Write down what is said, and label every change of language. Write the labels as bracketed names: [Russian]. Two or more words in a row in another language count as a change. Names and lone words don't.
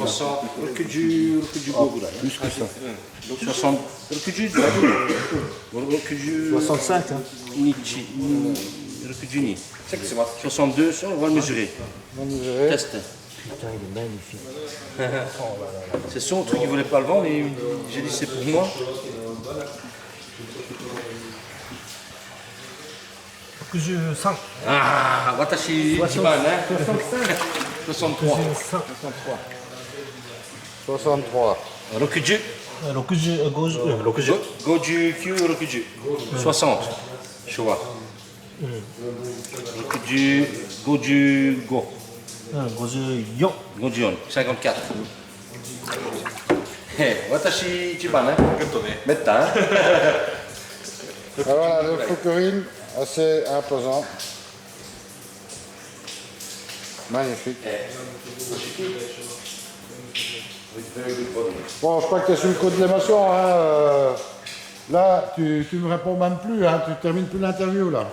[French] Plus que ça. 65 hein. 62, on va le mesurer. Test. Putain, il est magnifique. C'est son truc, il voulait pas le vendre et j'ai dit c'est pour moi. Ah, [Japanese] 私一番, [French] hein. 63. 63. 60. 59, 60. [Japanese] 昭和。60、55。 54 54、54。私一番ね。めったね。 [French] Alors voilà, le fukurine, assez imposant. Magnifique. Bon, je crois que tu es sur le coup de l'émotion. Hein. Là, tu me réponds même plus, hein. Tu termines plus l'interview là.